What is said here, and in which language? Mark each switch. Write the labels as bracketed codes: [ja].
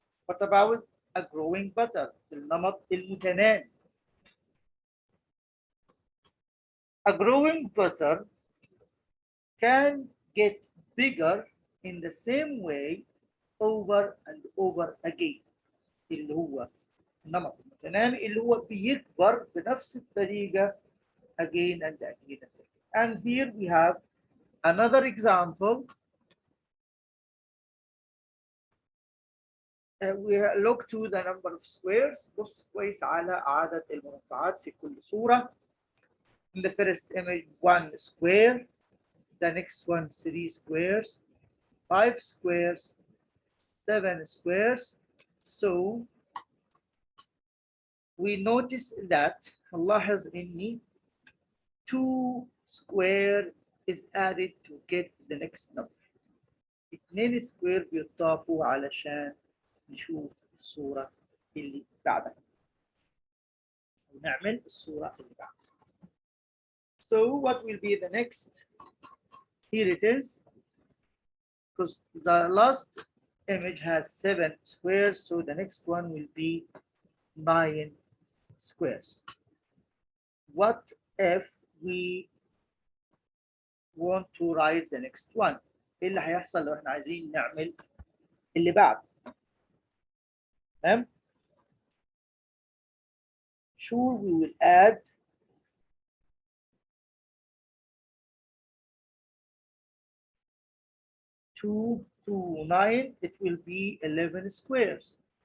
[en] What about a growing pattern? [ar] النمط المتنامي. [en] A growing pattern can get bigger in the same way over and over again. [ar] اللي هو النمط المتنامي اللي هو بيكبر بنفس الطريقة [en] again and again and again. And here we have another example. We look to the number of squares. [ar] بص كويس على عدد المربعات في كل صورة. [en] In the first image, 1 square. The next one, 3 squares, 5 squares, 7 squares. So we notice that [ar] نلاحظ إني [en] 2 square is added to get the next number. 2 square [ar] بيضافوا علشان نشوف الصورة اللي بعدها. ونعمل الصورة اللي بعدها. [en] So what will be the next? Here it is. Because the last image has 7 squares, so the next one will be 9 squares. What if we want to write the next one? [ar] ايه اللي هيحصل لو احنا عايزين نعمل اللي بعد؟ تمام؟ [en] Sure, we will add 2 to 9, it will be 11 squares.